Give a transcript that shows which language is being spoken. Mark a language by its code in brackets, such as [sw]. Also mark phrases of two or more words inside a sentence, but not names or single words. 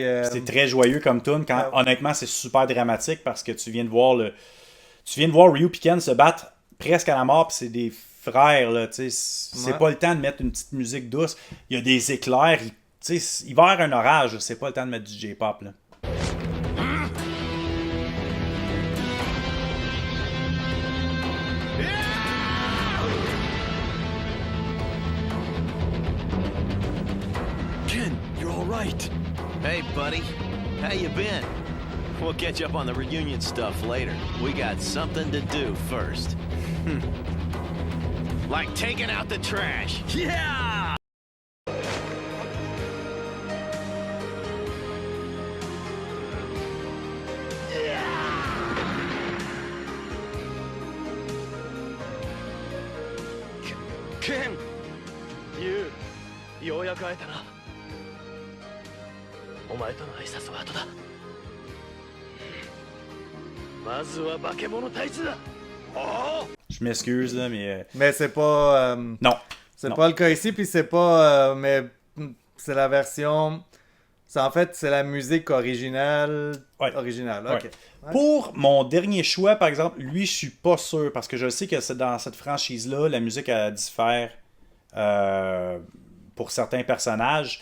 [fr] C'est très joyeux comme tune. Honnêtement, c'est super dramatique parce que tu viens de voir Ryu et Ken se battre presque à la mort, puis c'est des frères, là, tu sais. C'est pas le temps de mettre une petite musique douce. Il y a des éclairs, tu sais, il va y avoir un orage, c'est pas le temps de mettre du J-pop, là. [en] Ken, you're all right. Hey, buddy. How you been? We'll catch up on the reunion stuff later. We got something to do first. Like taking out the trash. Yeah! Ken! You, [ja] ようやく会えたな。お前との挨拶は後だ。まずは化け物退治だ。おお。 [fr] Je m'excuse, là, mais... Mais c'est pas... Non. C'est Non. pas le cas ici, puis c'est pas... mais c'est la version... En fait, c'est la musique originale. Ouais. Originale, Ouais. ok. Ouais. Pour mon dernier choix, par exemple, lui, je suis pas sûr, parce que je sais que c'est dans cette franchise-là, la musique elle diffère pour certains personnages.